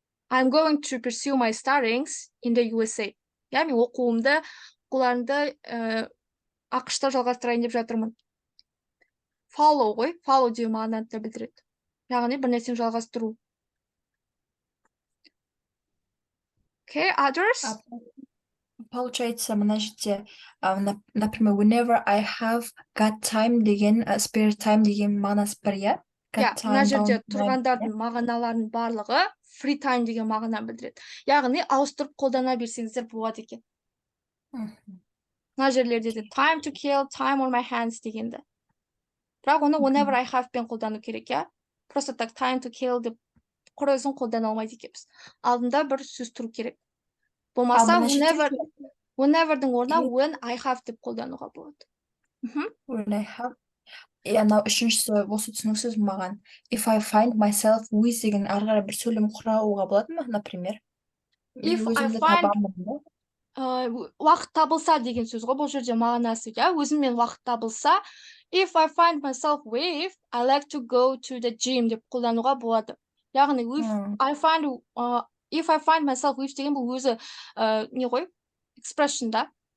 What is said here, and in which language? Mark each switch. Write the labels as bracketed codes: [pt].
[en] I'm going to pursue my studies in the USA. [kk] Я мен оқуларымды ақш-та жалғастырайын деп жатырмын. Follow ғой, follow деу мағынаны да білдіреді. Яғни бір нәрсені жалғастыру. [en] Okay, others? [ru] Получается, [kk] мына жерде, [ru] например, [en] whenever I have got time [kk] деген, [en] spare time [kk] деген мағынасы бір, иә? Мына жерде тұрғандардың мағыналарының барлығы free time деген мағынаны білдіреді. Яғни ауыстырып қолдана берсеңіздер болады екен. Мына жерлерде де [en] time to kill, time on my hands [kk] дегенді. Бірақ оны [en] whenever I have [kk] пен қолдану керек, иә? [ru] Просто так [en] time to kill [kk] деп құр өзін қолдана алмайды екенбіз. Алдында бір сөз тұру керек. Болмаса wheneverдің орнына [en] when I have [kk] деп қолдануға болады. [en] When I have. [kk] Анау үшіншісі осы түсініксіз маған. [en] If I find myself with [kk] деген арғара бір сөйлем құрауға болады ма, [ru] например? [en] If I find [kk] уақыт табылса деген сөз ғой, бұл жерде мағынасы, иә, өзіммен уақыт табылса, [en] if I find myself with, I like to go to the gym [kk] деп қолдануға болады. Яғни [en] if I find if I find myself which [kk] деген бұл өзі не ғой expression да.